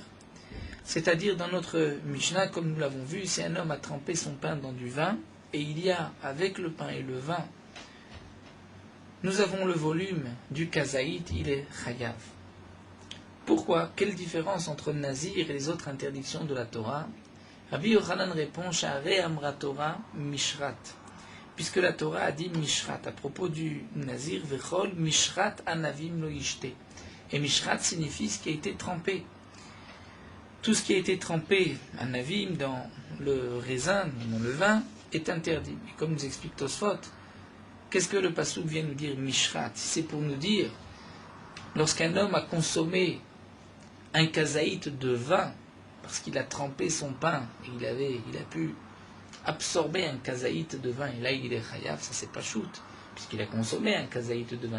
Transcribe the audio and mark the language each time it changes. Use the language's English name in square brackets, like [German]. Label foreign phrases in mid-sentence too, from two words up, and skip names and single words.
[French] C'est-à-dire dans notre Mishnah, comme nous l'avons vu, si un homme a trempé son pain dans du vin, et il y a avec le pain et le vin, nous avons le volume du kazaït, il est chayav. Pourquoi? Quelle différence entre le nazir et les autres interdictions de la Torah? Rabbi Yochanan répond, [Hebrew] שהרי אמרה תורה משרת. [French] Puisque la Torah a dit mishrat, à propos du nazir, [Hebrew] וכל משרת ענבים לא ישתה. [French] Et mishrat signifie ce qui a été trempé. Tout ce qui a été trempé, anavim, dans le raisin, dans le vin, est interdit. Et comme nous explique Tosfot, qu'est-ce que le passouk vient nous dire mishrat? C'est pour nous dire, lorsqu'un homme a consommé un kazaït de vin, parce qu'il a trempé son pain, et il a pu absorber un kazaït de vin, et là il est chayav, ça c'est pas shoot, puisqu'il a consommé un kazaït de vin.